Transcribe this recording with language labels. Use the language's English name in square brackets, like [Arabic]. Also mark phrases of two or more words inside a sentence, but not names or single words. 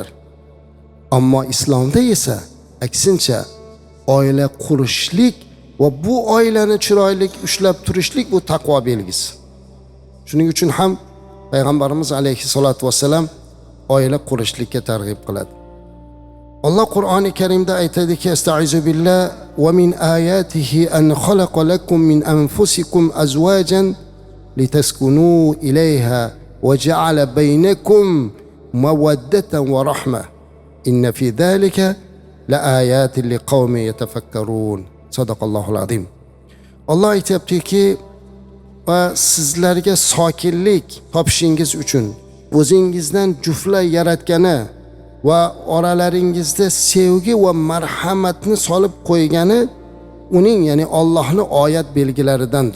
[Uzbek] Ammo islomda esa aksincha oila qurishlik va bu oilani chiroyli ushlab turishlik bu taqvo belgisi. Shuning uchun ham payg'ambarimiz [Arabic] عليه الصلاة والسلام [Uzbek] oila qurishlikka targ'ib qiladi. Allah Qur'oni Karimda aytadiki: [Arabic] "أستعيذ بالله ومن آياته أن خلق لكم من أنفسكم أزواجا لتسكنوا إليها وجعل بينكم مودة ورحمة. إن في ذلك لآيات لقوم يتفكرون." صدق الله العظيم. [Uzbek] Allah aytayaptiki, va sizlarga sokinlik topishingiz uchun o'zingizdan juftlar yaratgani va oralaringizda sevgi va marhamatni solib qo'ygani uning, ya'ni Allohning oyat belgilaridandir.